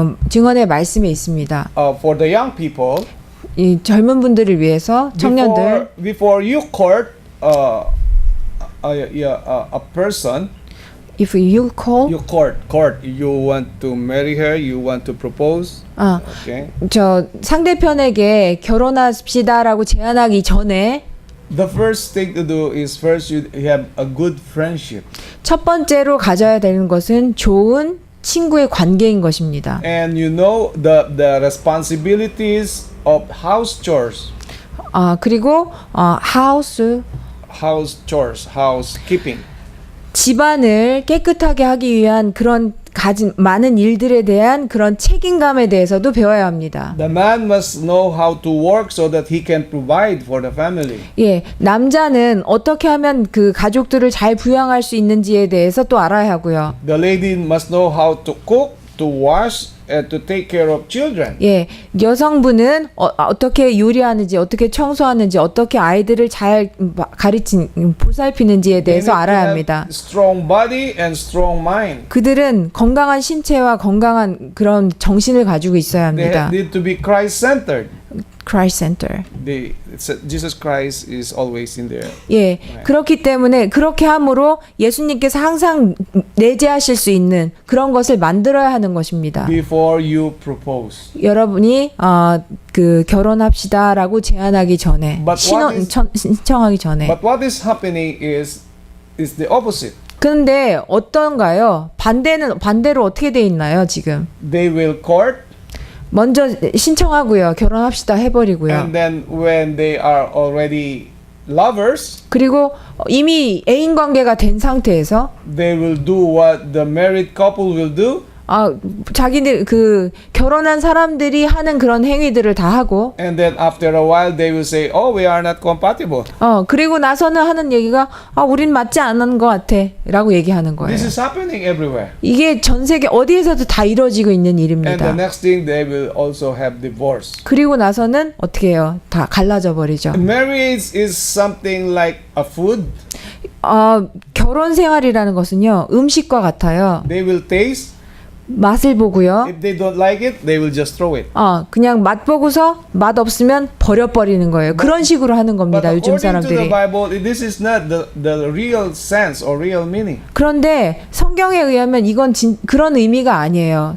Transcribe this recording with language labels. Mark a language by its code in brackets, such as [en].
[ko] 증언의 말씀에 있습니다. [en] For the young people, [ko] 이 젊은 분들을 위해서 청년들 [en] before you court a person, if you call you court, you want to marry her, you want to propose. Okay. [ko] 저 상대편에게 결혼합시다라고 제안하기 전에 [en] The first thing to do is first you have a good friendship. [ko] 첫 번째로 가져야 되는 것은 좋은 친구의 관계인 것입니다. [en] And you know the responsibilities of house chores. [ko] 그리고 house [en] chores, housekeeping. [ko] 집안을 깨끗하게 하기 위한 그런 가진 많은 일들에 대한 그런 책임감에 대해서도 배워야 합니다. [en] The man must know how to work so that he can provide for the family. [ko] 예, 남자는 어떻게 하면 그 가족들을 잘 부양할 수 있는지에 대해서 또 알아야 하고요. [en] The lady must know how to cook, to wash, and to take care of children. [ko] 예, 여성분은 어떻게 요리하는지, 어떻게 청소하는지, 어떻게 아이들을 잘 보살피는지에 대해서 알아야 합니다. [en] Strong body and strong mind. [ko] 그들은 건강한 신체와 건강한 그런 정신을 가지고 있어야 합니다. [en] They need to be Christ-centered. Christ Center. Jesus Christ is always in there. [ko] 예, 그렇기 때문에 그렇게 함으로 예수님께서 항상 내재하실 수 있는 그런 것을 만들어야 하는 것입니다. [en] Before you propose. [ko] 여러분이 그 결혼합시다라고 제안하기 전에 신청하기 전에. [en] But what is happening is the opposite. [ko] 그런데 어떤가요? 반대로 어떻게 돼 있나요, 지금? [en] They will court. [ko] 먼저 신청하고요. 결혼합시다 해버리고요. [en] And then when they are already lovers, [ko] 그리고 이미 애인 관계가 된 상태에서 [en] they will do what the married couple will do. [ko] 자기들 그 결혼한 사람들이 하는 그런 행위들을 다 하고 [en] And then after a while they will say, "Oh, we are not compatible." [ko] 그리고 나서는 하는 얘기가 우린 맞지 않는 것 같아라고 얘기하는 거예요. [en] This is happening everywhere. [ko] 이게 전 세계 어디에서도 다 이루어지고 있는 [en] And [ko] 일입니다. [en] the next thing they will also have divorce. [ko] 그리고 나서는 어떻게 해요? 다 갈라져 버리죠. [en] Marriage is something like a food. [ko] 결혼 생활이라는 것은요, 음식과 같아요. [en] They will taste. [ko] 맛을 보고요. [en] If they don't like it, they will just throw it. [ko] 그냥 맛 보고서 맛 없으면 버려버리는 거예요. 그런 식으로 하는 겁니다. [en] But [ko] 요즘 [en] according to the [ko] 사람들이. [en] Bible, this is not the real sense or real meaning. [ko] 그런데 성경에 의하면 이건 그런 의미가 아니에요.